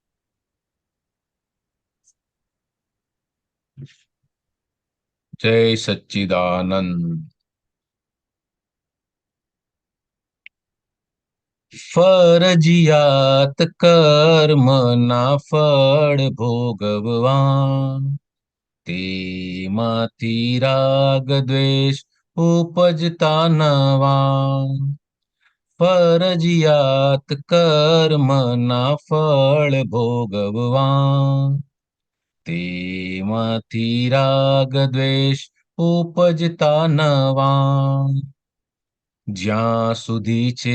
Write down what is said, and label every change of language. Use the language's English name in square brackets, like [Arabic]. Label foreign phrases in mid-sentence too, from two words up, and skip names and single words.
[Gujarati] જય સચ્ચિદાનંદ। ફરજિયાત કર્મ ના ફળ ભોગવાન तेમાંથી રાગ દ્વેષ ઉપજતા નવા ફરજિયાત કર્મના ફળ ભોગવવા તેમાંથી રાગ દ્વેષ ઉપજતા નવા જ્યાં સુધી છે